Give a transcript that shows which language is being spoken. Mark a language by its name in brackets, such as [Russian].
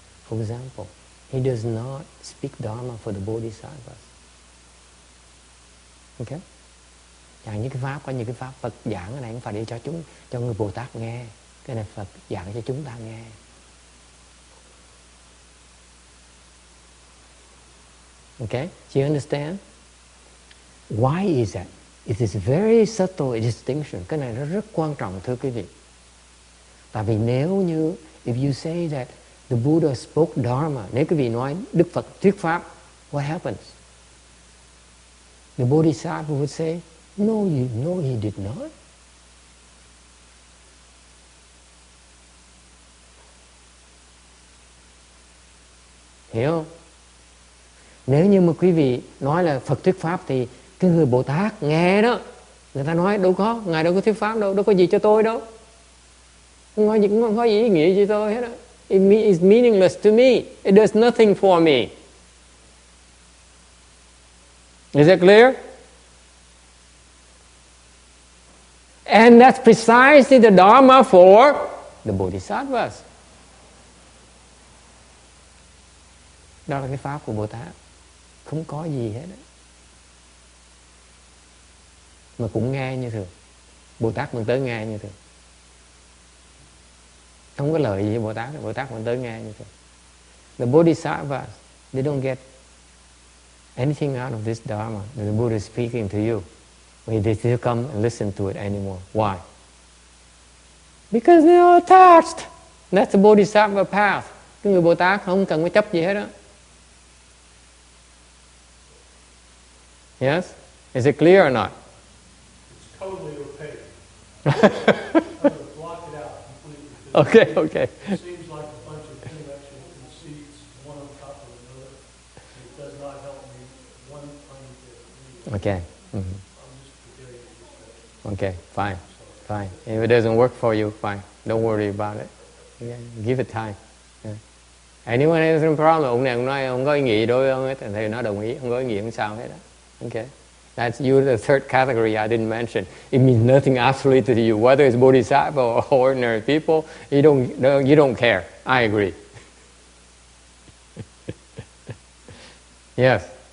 [English] For example, he does not speak Dharma for the Bodhisattvas. Okay? [Vietnamese] Chẳng những cái pháp, có những cái pháp Phật giảng cái này không phải để cho người Bồ Tát nghe. Cái này Phật giảng cho chúng ta nghe. [English] Okay? Do you understand? Why is that? It is very subtle distinction. [Vietnamese] Cái này nó rất quan trọng thưa quý vị. Tại vì nếu như [English] if you say that the Buddha spoke Dharma, [Vietnamese] nếu quý vị nói Đức Phật thuyết pháp, [English] what happens? The Bodhisattva would say, no, he did not. [Vietnamese] Hiểu không? Nếu như mà quý vị nói là Phật thuyết pháp thì cái người Bồ Tát nghe đó, người ta nói đâu có, Ngài đâu có thuyết pháp đâu có gì cho tôi đâu. Không có gì ý nghĩa cho tôi hết á. [English] It is meaningless to me. It does nothing for me. Is that clear? And that's precisely the Dharma for the Bodhisattvas. [Vietnamese] Đó là cái pháp của Bồ Tát. Không có gì hết á. Mà cũng nghe như thường. Bồ Tát vẫn tới nghe như thường. Không có lợi gì với Bồ Tát vẫn tới nghe như thường. [English] The Bodhisattvas, they don't get anything out of this Dharma that the Buddha is speaking to you. They still come and listen to it anymore. Why? Because they are attached. That's the Bodhisattva path. [Vietnamese] Cái người Bồ Tát không cần phải chấp gì hết đó. [English] Yes? Is it clear or not? It's totally opaque. Block it out completely. Okay. It seems like a bunch of intellectual conceits, one on top of another. It does not help me one bit. Okay. Mm-hmm. I'm just forgetting it. Okay, fine. If it doesn't work for you, fine. Don't worry about it. Yeah, give it time. Yeah. Anyone has a problem? [Vietnamese] Ông này ông nói không có ý nghĩa đối với ông hết, thì nó đồng ý, không có ý nghĩa không sao hết đó. [English] Okay. That's you, the third category I didn't mention. It means nothing absolutely to you, whether it's bodhisattva or ordinary people. You don't care. I agree. Yes.